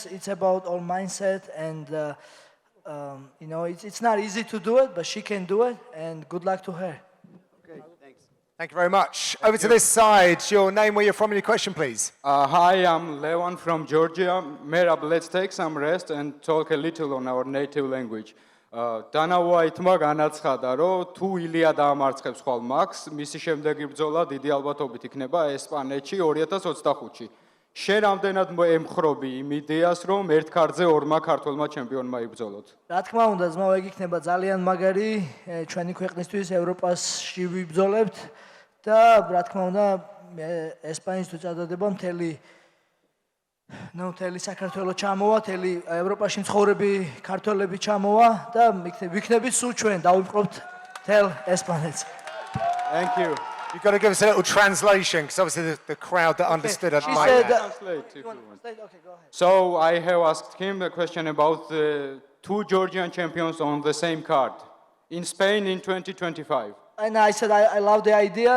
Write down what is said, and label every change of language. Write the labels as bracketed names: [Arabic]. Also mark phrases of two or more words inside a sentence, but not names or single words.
[English] It's about all mindset, and it's not easy to do it, but she can do it, and good luck to her. Okay, thanks. Thank you very much. Over to this side. Your name, where you're from, and your question, please. Hi, I'm Levan from Georgia. Merab, let's take some rest and talk a little on our native language. [Georgian] დანაუაითმა განაცხადა, რომ თუ ილია დაამარცხებს ხვალ მაქს, მისი შემდეგი ბრძოლა დიდი ალბათობით იქნება ესპანეთში 2025-ში. შენ რამდენად ემხრობი იმ იდეას, რომ ერთ ქარtზე ორმა ქართველმა ჩემპიონმა იბრძოლოთ? რა თქმა უნდა, ძმაო, ეგ იქნება ძალიან მაგარი ჩვენი ქვეყნისთვის ევროპაში ვიბრძოლებთ და რა თქმა უნდა, ესპანეთში თუ წადდება მთელი საქართველოს ჩამოვა, მთელი ევროპაში მცხოვრები ქართველები ჩამოვა და ვიქნებით სულ ჩვენ დავიწყობთ მთელ ესპანეთს. [English] Thank you. You've got to give us a little translation, because obviously the crowd that understood it She might. said, Translate if you want. So I have asked him a question about the two Georgian champions on the same card in Spain in 2025. And I said, I love the idea.